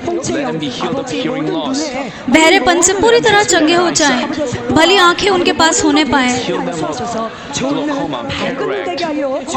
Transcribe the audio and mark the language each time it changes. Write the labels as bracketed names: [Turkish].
[English] Let them be healed of hearing loss. [Hindi] बहरेपन से पूरी तरह चंगे हो जाएं, भली आंखें उनके पास होने पाएं [English] Heal them of glaucoma, cataract,